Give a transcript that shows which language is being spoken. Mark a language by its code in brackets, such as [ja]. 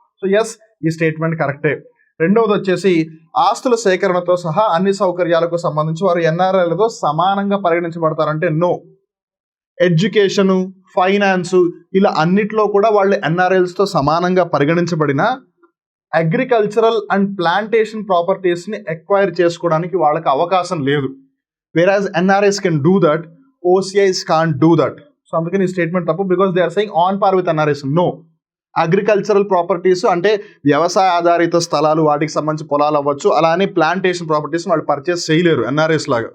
[te] So yes, ఈ statement కరెక్టే. రెండవది వచ్చేసి ఆస్తుల సేకరణతో సహా అన్ని సౌకర్యాలకు సంబంధించి వారు NRIలతో సమానంగా పరిగణించబడతారంటే నో. ఎడ్యుకేషను, ఫైనాన్సు ఇలా అన్నిట్లో కూడా వాళ్ళు NRIలతో సమానంగా పరిగణించబడిన అగ్రికల్చరల్ అండ్ ప్లాంటేషన్ ప్రాపర్టీస్ని ఎక్వైర్ చేసుకోవడానికి వాళ్ళకి అవకాశం లేదు. [en] whereas NRIs can do that, OCIs can't do that. [te] So అందుకని ఈ స్టేట్మెంట్ తప్పు, [en] Because they are saying on par with NRIs. [te] No, agricultural properties అంటే వ్యవసాయ ఆధారిత స్థలాలు, వాటికి సంబంధించి పొలాలు అవ్వచ్చు, అలానే ప్లాంటేషన్ ప్రాపర్టీస్ వాళ్ళు పర్చేస్ చేయలేరు NRIs లాగా.